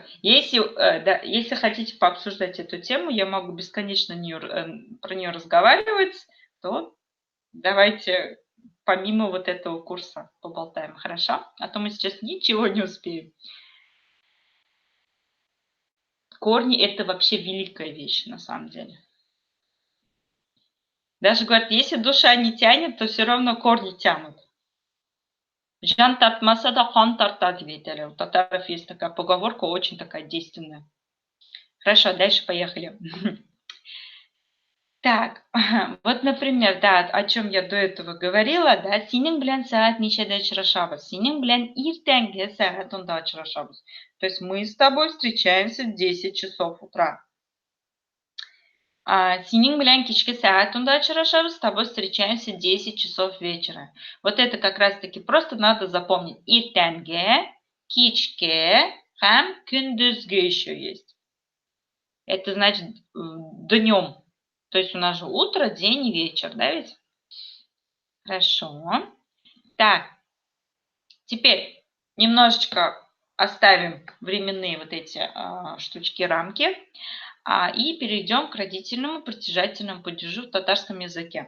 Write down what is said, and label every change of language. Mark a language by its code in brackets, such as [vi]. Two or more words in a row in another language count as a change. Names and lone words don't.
[ru] Если хотите пообсуждать эту тему, я могу бесконечно про нее разговаривать, то давайте помимо вот этого курса поболтаем, хорошо? А то мы сейчас ничего не успеем. Корни – это вообще великая вещь на самом деле. Даже говорят, если душа не тянет, то все равно корни тянут. [tt] Жан тартмаса да хан тартады, [ru] видели. У татаров есть такая поговорка, очень такая действенная. Хорошо, дальше поехали. Так, вот, например, да, о чем я до этого говорила, [tt] да, "Синең белән сәгать ничәдә очрашабыз?" "Синең белән иртәнге сәгать унда очрашабыз". [ru] То есть мы с тобой встречаемся в 10 часов утра. [tt] "Синең белән кичке сәгать унда очрашабыз", [ru] с тобой встречаемся в 10 часов вечера. Вот это как раз-таки просто надо запомнить. [tt] Иртәнге, кичке һәм көндезге [ru] еще есть. Это значит днем. То есть у нас же утро, день и вечер, да ведь? Хорошо. Так, теперь немножечко оставим временные вот эти штучки, рамки, и перейдем к родительному притяжательному падежу в татарском языке.